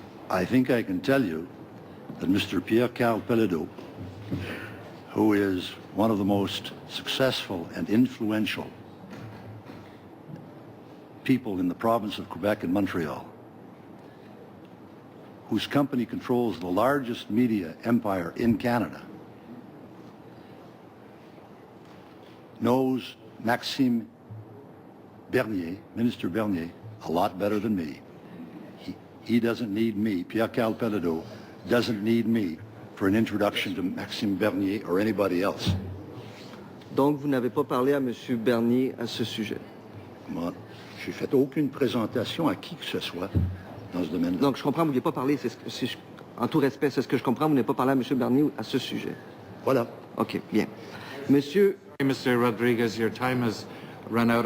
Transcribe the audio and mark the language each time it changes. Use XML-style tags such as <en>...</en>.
<en>I think I can tell you that Mr. Pierre-Carl Pelado, who is one of the most successful and influential people in the province of Quebec and Montreal, whose company controls the largest media empire in Canada, knows Maxime Bernier, Minister Bernier, a lot better than me. He doesn't need me, Pierre-Carl Pelado doesn't need me for an introduction to Maxime Bernier or anybody else.</en> <fr>Donc, vous n'avez pas parlé à M. Bernier à ce sujet. Moi, je n'ai fait aucune présentation à qui que ce soit dans ce domaine-là. Donc, je comprends, vous n'avez pas parlé, en tout respect, c'est ce que je comprends, vous n'avez pas parlé à M. Bernier à ce sujet. Voilà. OK, bien. Monsieur...</fr> <en>Mr. Rodriguez, your time has run out.</en>